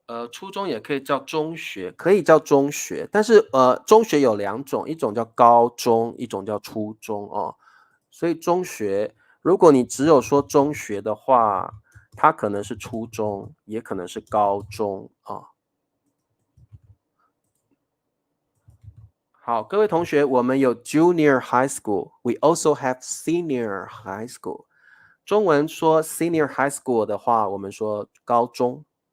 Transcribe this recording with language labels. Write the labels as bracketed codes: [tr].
[zh] 初中也可以叫中学，可以叫中学，但是中学有2种，一种叫高中，一种叫初中哦。所以中学，如果你只有说中学的话，它可能是初中，也可能是高中啊。好，各位同学，我们有 [en] junior high school， we also have senior high school。 [zh] 中文说 senior high school 的话，我们说高中。